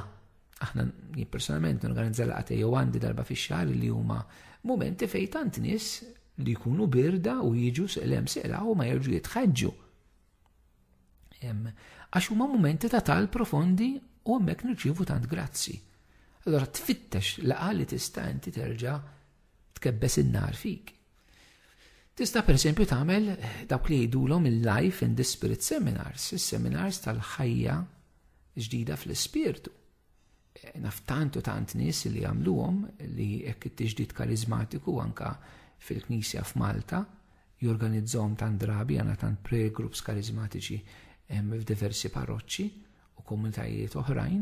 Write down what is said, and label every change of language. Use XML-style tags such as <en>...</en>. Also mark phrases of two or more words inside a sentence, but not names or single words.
<mt>Aħna personalment norganizza laqa jew għandi darba fix-xahar li huma momenti fejn tant nies li jkunu birda u jiġu l-hemm u ma jerġgħu jitħeġġu. Għax huma momenti ta' tal profondi u hemmhekk nirċievu tant grazzi. Allora tfittex laqa li tista' inti terġa' tkebbes in-nar fik. Tista' pereżempju tagħmel dawk li jgħidulhom il-Life in the Spirit Seminars, is-seminars tal-ħajja ġdida fl-ispirtu. Naf tant nies li jagħmluhom li hekk it-tiġdid karizmatiku anke fil-Knisja f'Malta jorganizzahom tant drabi għandna tant</mt> <en>prayer groups</en> <mt>karizmatiċi f'diversi parroċċi u komunitajiet oħrajn.</mt>